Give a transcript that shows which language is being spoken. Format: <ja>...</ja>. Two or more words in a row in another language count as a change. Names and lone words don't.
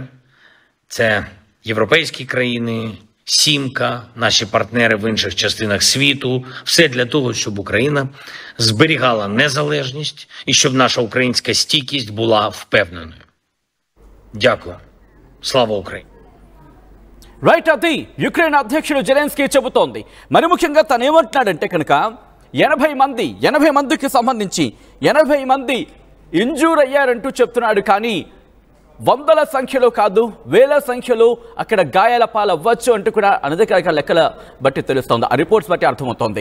<uk>Це європейські країни, Сімка, наші партнери в інших частинах світу. Все для того, щоб Україна зберігала незалежність і щоб наша українська стійкість була впевненою. Дякую. Слава Україні!</uk> <te>రైట్, అది యుక్రెయిన్ అధ్యక్షుడు జెలెన్స్కీ చెబుతోంది. మరి ముఖ్యంగా తను ఏమంటున్నాడంటే కనుక 80 మందికి సంబంధించి 80 మంది ఇంజూర్ అయ్యారంటూ చెప్తున్నాడు. కానీ వందల సంఖ్యలో కాదు వేల సంఖ్యలో అక్కడ గాయాల పాలవ్వచ్చు అంటూ కూడా అనధికారిక లెక్కల బట్టి తెలుస్తోంది, ఆ రిపోర్ట్స్ బట్టి అర్థమవుతోంది.</te>